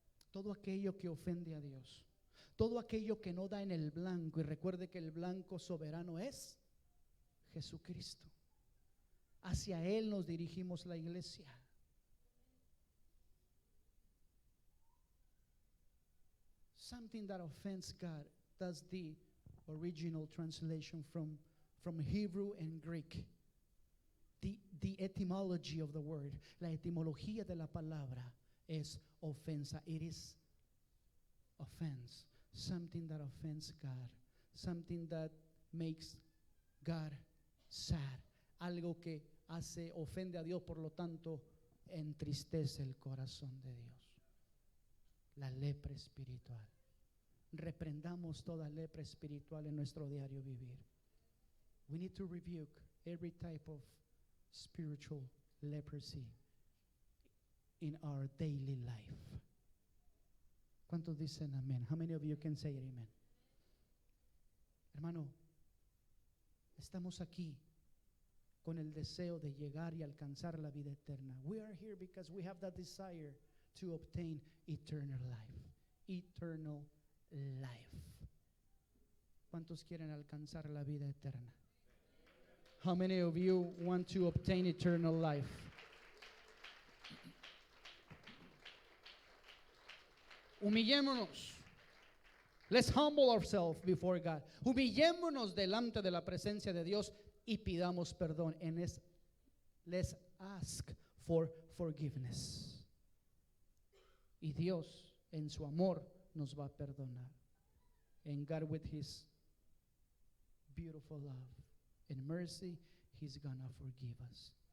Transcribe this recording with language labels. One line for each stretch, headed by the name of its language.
Spanish: Todo aquello que ofende a Dios. Todo aquello que no da en el blanco. Y recuerde que el blanco soberano es Jesucristo. Hacia Él nos dirigimos la iglesia.
English: Something that offends God. That's the original translation from Hebrew and Greek. The etymology of the word,
Spanish: la etimología de la palabra es ofensa.
English: It is offense, something that offends God, something that makes God sad,
Spanish: algo que ofende a Dios, por lo tanto entristece el corazón de Dios. La lepra espiritual. Reprendamos toda lepra espiritual en nuestro diario vivir.
English: We need to rebuke every type of spiritual leprosy in our daily life.
Spanish: ¿Cuántos dicen amén?
English: How many of you can say amen?
Spanish: Hermano, estamos aquí con el deseo de llegar y alcanzar la vida eterna.
English: We are here because we have that desire to obtain eternal life. Eternal life.
Spanish: ¿Cuántos quieren alcanzar la vida eterna?
English: How many of you want to obtain eternal life?
Spanish: Humillémonos.
English: Let's humble ourselves before God.
Spanish: Humillémonos delante de la presencia de Dios y pidamos perdón.
English: And let's ask for forgiveness.
Spanish: Y Dios, en su amor, nos va a perdonar.
English: And God, with His beautiful love and mercy, He's gonna forgive us.